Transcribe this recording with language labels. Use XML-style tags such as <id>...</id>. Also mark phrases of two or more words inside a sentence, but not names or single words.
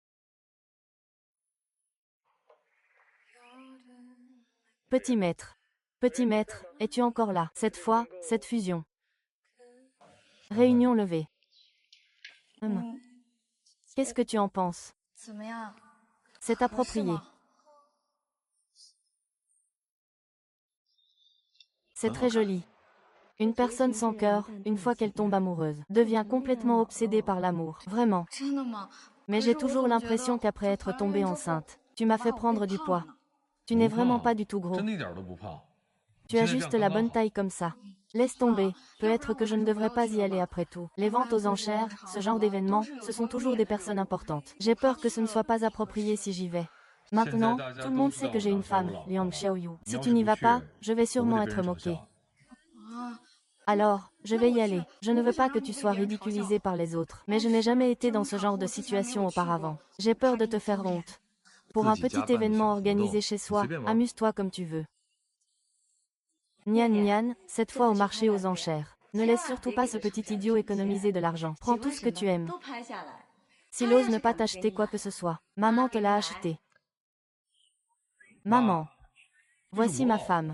<fr>Petit maître. Petit maître, es-tu encore là? Cette fois, cette fusion. Réunion levée. Qu'est-ce que tu en penses?</fr> <zh>怎么样？</zh> <fr>C'est</fr> <zh>合适</zh> <fr>approprié.</fr> <zh>吗？</zh> <fr>C'est très joli. Une personne sans cœur, une fois qu'elle tombe amoureuse, devient complètement obsédée par l'amour. Vraiment.</fr> <zh>真的吗？</zh> <fr>Mais</fr> <zh>可是</zh> <fr>j'ai</fr> <zh>我</zh> <fr>toujours</fr> <zh>总觉</zh> <fr>l'impression</fr> <zh>得</zh> <fr>qu'après</fr> <zh>就</zh> <fr>être</fr> <zh>团圆</zh> <fr>tombée</fr> <zh>之后</zh> <fr>enceinte, tu m'as</fr> <zh>把</zh> <fr>fait</fr> <zh>我</zh> <fr>prendre</fr> <zh>变</zh> <fr>du</fr> <zh>胖</zh> <fr>poids.</fr> <zh>了。</zh> <fr>Tu n'es</fr> <zh>不</zh> <fr>vraiment</fr> <zh>胖</zh> <fr>pas du tout gros.</fr> <zh>真的一点都不胖。</zh> <fr>Tu as</fr> <zh>现在这样</zh> <fr>juste</fr> <zh>刚</zh> <fr>la</fr> <zh>刚</zh> <fr>bonne</fr> <zh>好</zh> <fr>taille comme ça. Laisse tomber. Peut-être que je ne devrais pas y aller après tout. Les ventes aux enchères, ce genre d'événements, ce sont toujours des personnes importantes. J'ai peur que ce ne soit pas approprié si j'y vais. Maintenant, tout le monde sait que j'ai une femme, Liang Xiaoyu. Si tu n'y vas pas, je vais sûrement être moquée. 啊， Alors, je vais y aller. Je ne veux pas que tu sois ridiculisé par les autres. Mais je n'ai jamais été dans ce genre de situation auparavant. J'ai peur de te faire honte. Pour un petit événement organisé chez soi, amuse-toi comme tu veux. Nian Nian, cette fois au marché aux enchères. Ne laisse surtout pas ce petit idiot économiser de l'argent. Prends tout ce que tu aimes.</fr> <zh>都拍下来。</zh> <fr>S'il ose ne pas t'acheter quoi que ce soit, maman te l'a acheté. Maman. Voici ma femme.</fr>